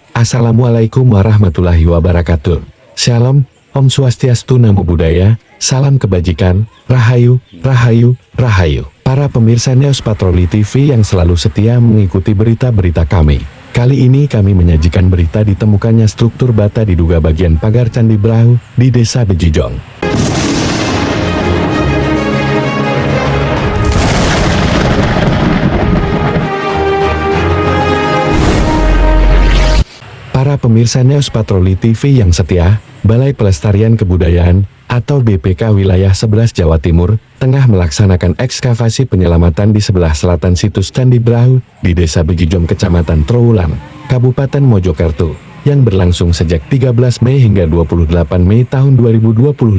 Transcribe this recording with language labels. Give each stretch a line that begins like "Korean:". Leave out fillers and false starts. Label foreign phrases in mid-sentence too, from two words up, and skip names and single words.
Arabic: السلام عليكم ورحمة الله وبركاته.
Indonesian: Shalom, Om Swastiastu,
Pali: Namo Buddhaya,
Indonesian: salam kebajikan, Rahayu, Rahayu, Rahayu. Para pemirsa News Patroli TV yang selalu setia mengikuti berita-berita kami. Kali ini kami menyajikan berita ditemukannya struktur bata diduga bagian pagar Candi Brahu di Desa Bejijong. Para pemirsa News Patroli TV yang setia, Balai Pelestarian Kebudayaan atau BPK Wilayah 11 Jawa Timur tengah melaksanakan ekskavasi penyelamatan di sebelah selatan situs Candi Brahu di Desa Bejijong, Kecamatan Trowulan, Kabupaten Mojokerto, yang berlangsung sejak 13 Mei hingga 28 Mei tahun 2025.